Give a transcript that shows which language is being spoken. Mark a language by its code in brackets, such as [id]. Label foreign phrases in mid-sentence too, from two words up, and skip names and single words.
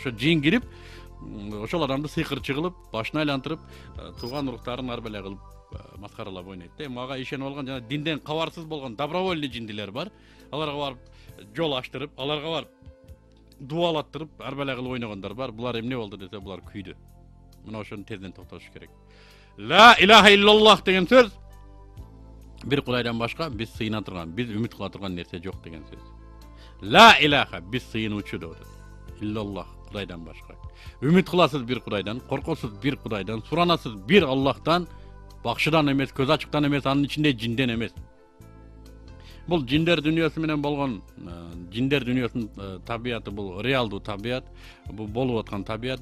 [ky] Ошо жин кирип, ошол адамды сыйкырчы кылып, башын айлантырып, тууган уруктарын ар беле кылып маскаралап ойнойт. Мага ишенип алган жана динден кабарсыз болгон добровольный жиндилер бар. Аларга барып жол аштырып, аларга барып дуалаттырып, ар беле кылып ойногондор бар. Булар эмне болду десе, булар күйдү. мына ошону тезден токтотуш керек. [ar] لا إله إلا الله [ky] деген сөз бир Кудайдан башка биз сыйына турган, биз үмүт кыла турган нерсе жок деген сөз. [ar] لا إله [ky] биз сыйынуучу деп атат. Иллаллах Кудайдан башка. Үмүт кыласыз бир Кудайдан, коркосуз бир Кудайдан, суранасыз бир Аллахтан, бакшыдан эмес, көз ачыктан эмес, анын ичинде жинден эмес. Бул жиндер дүйнөсү менен болгон жиндер дүйнөсүнүн табияты бул реалдуу табият, бул болуп аткан табият.